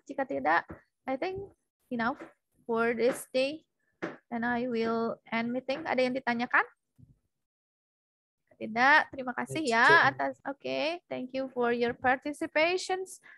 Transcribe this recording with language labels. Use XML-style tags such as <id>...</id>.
<id>Jika tidak,</id> <en>I think enough for this day. And I will end meeting.</en> <id>Ada yang ditanyakan? Tidak, terima kasih ya atas.</id> <en>Oke, thank you for your participations.</en>